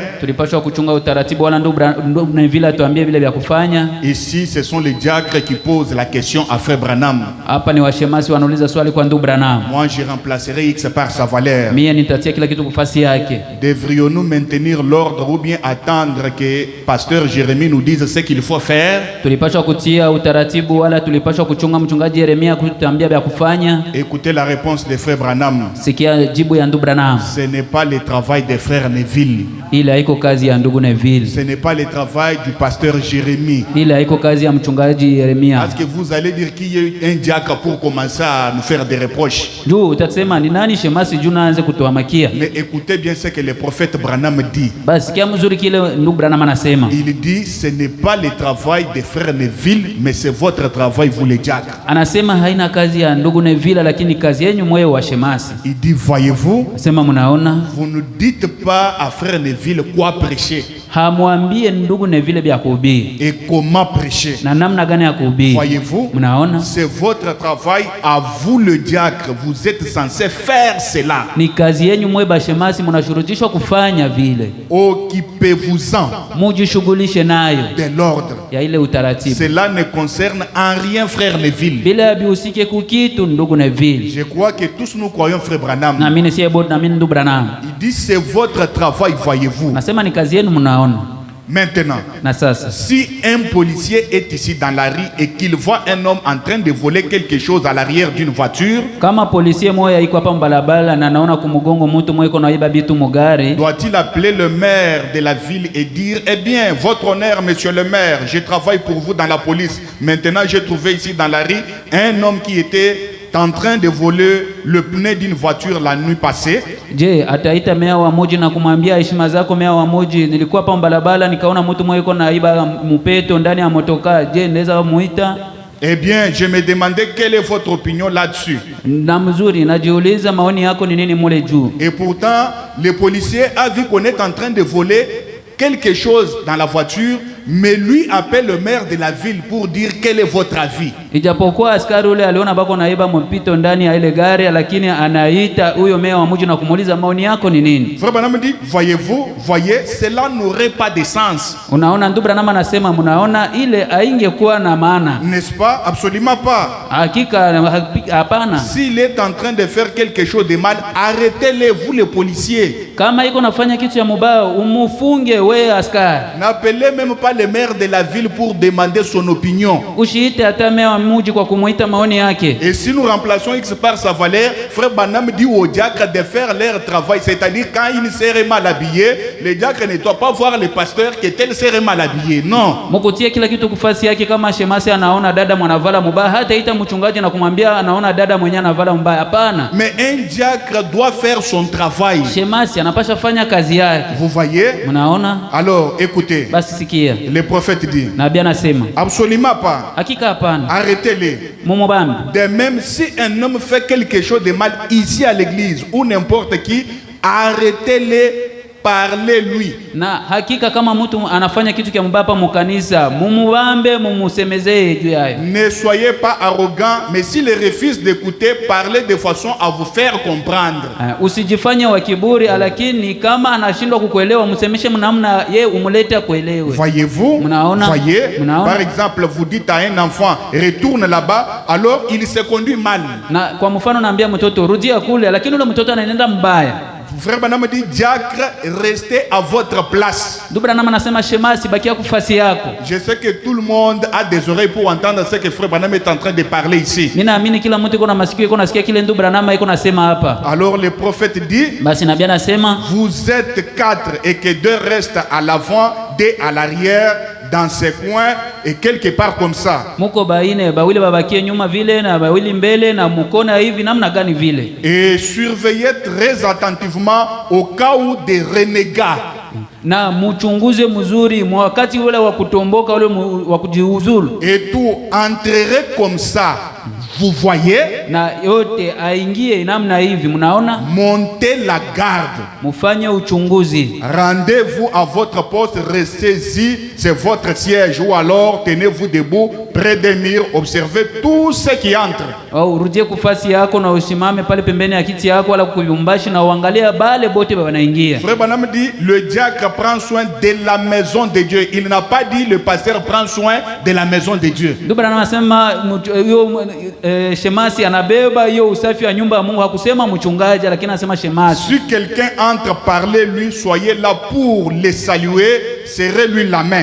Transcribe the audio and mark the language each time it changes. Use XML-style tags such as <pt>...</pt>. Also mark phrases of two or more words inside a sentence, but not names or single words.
<sw>Tulipashwa kuchunga utaratibu wala ndugu Neville atuambie vile vya kufanya?</sw> <fr>Ici ce sont les diacres qui posent la question à Frère Branham.</fr> <sw>Hapa ni washemasi wanauliza swali kwa ndugu Branham.</sw> <fr>Moi je remplacerai X par sa valeur.</fr> <sw>Mimi nitatia kila kitu kufasi yake.</sw> <fr>Devrions-nous maintenir l'ordre ou bien attendre que Pasteur Jérémie nous dise ce qu'il faut faire?</fr> <sw>Tulipashwa kutia utaratibu wala tulipashwa kuchunga mchungaji Yeremia kutuambia vya kufanya?</sw> <fr>Écoutez la réponse de Frère Branham.</fr> <sw>Sikia jibu ya ndugu Branham.</sw> <fr>Ce n'est pas le travail de Frère Neville.</fr> <sw>Ile haiko kazi ya ndugu Neville.</sw> <fr>Ce n'est pas le travail du pasteur Jérémie.</fr> <sw>Ile haiko kazi ya mchungaji Yeremia.</sw> <fr>Est-ce que vous allez dire qu'il y a un diacre pour commencer à nous faire des reproches?</fr> <sw>Juu utasema ni nani shemasi juu naanze kutuamakia?</sw> <fr>Mais écoutez bien ce que le prophète Branham dit.</fr> <sw>Basi sikia mzuri kile ndugu Branham anasema.</sw> <fr>Il dit ce n'est pas le travail de Frère Neville mais c'est votre travail vous les diacres.</fr> <sw>Anasema haina kazi ya ndugu Neville lakini kazi yenu mwewe wa shemasi.</sw> <fr>Il dit voyez-vous?</fr> <sw>Sema mnaona?</sw> <fr>Vous ne dites pas à Frère Neville quoi prêcher.</fr> <sw>Hamwambie ndugu Neville vya kuhubiri.</sw> <fr>Et comment prêcher?</fr> <sw>Na namna gani ya kuhubiri?</sw> <fr>Voyez-vous?</fr> <sw>Mnaona?</sw> <fr>C'est votre travail à vous le diacre. Vous êtes censé faire cela.</fr> <sw>Ni kazi yenu mwe bashemasi mnashurutishwa kufanya vile.</sw> <fr>Occupez-vous-en.</fr> <sw>Mujishughulishe nayo.</sw> <fr>De l'ordre.</fr> <sw>Ya ile utaratibu.</sw> <fr>Cela ne concerne en rien Frère Neville.</fr> <sw>Bila bihusike kukitu ndugu Neville.</sw> <fr>Je crois que tous nous croyons Frère Branham.</fr> <sw>Na mimi si ebo na mimi ndugu Branham.</sw> <fr>Il dit c'est votre travail voyez-vous.</fr> <sw>Nasema ni kazi yenu mnaona.</sw> <fr>Maintenant, si un policier est ici dans la rue et qu'il voit un homme en train de voler quelque chose à l'arrière d'une voiture, doit-il appeler le maire de la ville et dire eh bien, votre honneur, monsieur le maire, je travaille pour vous dans la police. Maintenant, j'ai trouvé ici dans la rue un homme qui était en train de voler le pneu d'une voiture la nuit passée.</fr> <sw>Je, ataita mea wa moji na kumwambia heshima zako mea wa moji, nilikuwa hapa mbalabala nikaona mtu mmoja yuko naiba mupeto ndani ya motoka. Je, naweza muita?</sw> <fr>Eh bien, je me demandais quelle est votre opinion là-dessus.</fr> <sw>Na mzuri, najiuliza maoni yako ni nini mule juu.</sw> <fr>Et pourtant, le policier a vu qu'on est en train de voler quelque chose dans la voiture. Mais lui appelle le maire de la ville pour dire quel est votre avis.</fr> <sw>Ijapokuwa askari ule aliona bako naiba mpito ndani ya ile gari, lakini anaita huyo meya wa mji na kumuuliza maoni yako ni nini.</sw> <fr>Frère Branham dit, voyez, cela n'aurait pas de sens.</fr> <sw>Unaona, ndugu Branham anasema mnaona ile haingekuwa na maana.</sw> <fr>N'est-ce pas? Absolument pas.</fr> <sw>Hakika hapana.</sw> <fr>S'il est en train de faire quelque chose de mal, arrêtez-le, vous les policiers.</fr> <sw>Kama iko nafanya kitu ya mubaya, umufunge wewe askari.</sw> <fr>N'appelez même pas le maire de la ville pour demander son opinion.</fr> <sw>Usiite hata meya wa mji kwa kumuita maoni yake.</sw> <fr>Et si nous remplaçons X par sa valeur, frère Branham dit aux diacres de faire leur travail, c'est-à-dire quand ils seraient mal habillés, les diacres ne doivent pas voir les pasteurs que tel serait mal habillé. Non.</fr> <sw>Mukutie kila kitu kufasi yake. Kama shemasi anaona dada mwanavala mubaya, hata ita mchungaji na kumwambia anaona dada mwenye anavala mbaya. Hapana.</sw> <fr>Mais un diacre doit faire son travail.</fr> <sw>Shemasi anapasha fanya kazi yake.</sw> <fr>Vous voyez?</fr> <sw>Mnaona?</sw> <fr>Alors, écoutez.</fr> <sw>Basi sikia.</sw> <fr>Le prophète dit.</fr> <sw>Nabii anasema.</sw> <fr>Absolument pas.</fr> <sw>Hakika hapana.</sw> <fr>Arrêtez-les.</fr> <sw>Mumubambi.</sw> <fr>De même, si un homme fait quelque chose de mal ici à l'église ou n'importe qui, arrêtez-les. Parlez-lui.</fr> <sw>Na hakika kama mtu anafanya kitu kia mbaya mu kanisa, mumubambe, mumusemezee juu yayo.</sw> <fr>Ne soyez pas arrogant, mais s'il refuse d'écouter, parlez de façon à vous faire comprendre.</fr> <sw>Usijifanye wa kiburi, lakini kama anashindwa kukuelewa, msemeshe mnamna yeye umulete kuelewe.</sw> <fr>Voyez-vous?</fr> <sw>Mnaona?</sw> <fr>Voyez?</fr> <sw>Mnaona?</sw> <fr>Par exemple, vous dites à un enfant, retourne là-bas, alors il se conduit mal.</fr> <sw>Na kwa mfano naambia mtoto rudia kule, lakini ule mtoto anaenda mbaya.</sw> <fr>Frère Branham dit, diacre, restez à votre place. Je sais que tout le monde a des oreilles pour entendre ce que Frère Branham est en train de parler ici. Alors le prophète dit, vous êtes 4 et que 2 restent à l'avant, 2 à l'arrière, dans ces coins et quelque part comme ça. Et surveillez très attentivement au cas où des renégats.</fr> <sw>Na muchunguze mzuri wakati ule wa kutomboka ule wa kujiuzulu.</sw> <fr>Et tout entrerez comme ça. Vous voyez?</fr> <sw>Na yote aingie namna hivi, mnaona?</sw> <fr>Montez la garde.</fr> <sw>Mufanye uchunguzi.</sw> <fr>Rendez-vous à votre poste, restez-y, c'est votre siège, ou alors tenez-vous debout près des murs, observez tout ce qui entre.</fr> <sw>Urudie kufasi yako na usimame pale pembeni ya kiti yako wala kuyumbashi na uangalia bale bote wanaingia.</sw> <fr>Frère Branham dit le diacre prend soin de la maison de Dieu. Il n'a pas dit le pasteur prend soin de la maison de Dieu.</fr> <sw>Ndio Branham anasema shemasi anabeba hiyo usafi wa nyumba ya Mungu, hakusema mchungaji lakini anasema shemasi.</sw> <fr>Si quelqu'un entre, parlez-lui, soyez là pour le saluer, serrez-lui la main.</fr>